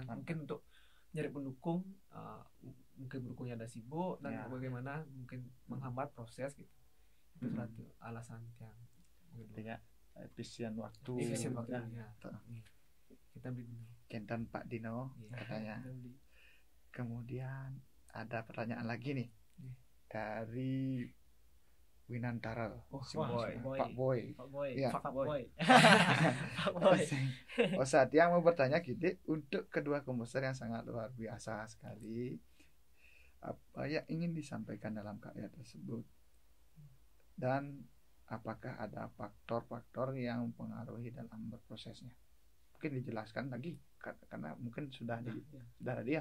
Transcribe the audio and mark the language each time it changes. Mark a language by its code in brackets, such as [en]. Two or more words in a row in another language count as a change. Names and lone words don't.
[id] Mungkin untuk nyari pendukung, mungkin pendukungnya ada sibuk dan bagaimana mungkin menghambat proses gitu. Itu satu alasan yang artinya efisien waktu. Kita beli Kentan Pak Dino katanya. Kemudian ada pertanyaan lagi nih dari Winantara. Pak Boy. Ya. Pak Boy. Satya mau bertanya gitu, untuk kedua komposer yang sangat luar biasa sekali, apa yang ingin disampaikan dalam karya tersebut, dan apakah ada faktor-faktor yang mempengaruhi dalam berprosesnya? Mungkin dijelaskan lagi karena mungkin sudah ada dia.